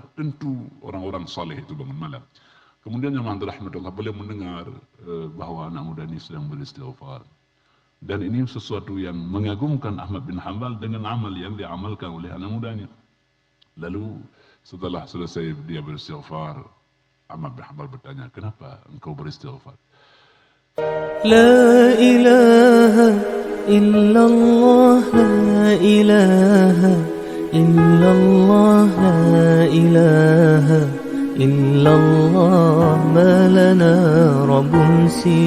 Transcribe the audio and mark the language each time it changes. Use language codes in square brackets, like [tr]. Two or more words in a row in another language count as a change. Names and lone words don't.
[ms] Tentu orang-orang saleh itu bangun malam. Kemudian yang rahmatullah, beliau mendengar bahawa anak muda ini sedang beristighfar. Dan ini sesuatu yang mengagumkan Ahmad bin Hanbal dengan amal yang diamalkan oleh anak mudanya. Lalu setelah selesai dia beristighfar, Ahmad bin Hanbal bertanya, kenapa engkau beristighfar? [ar] لا إله إلا الله، لا إله إلا الله، لا إله إلا الله، ما لنا رب سي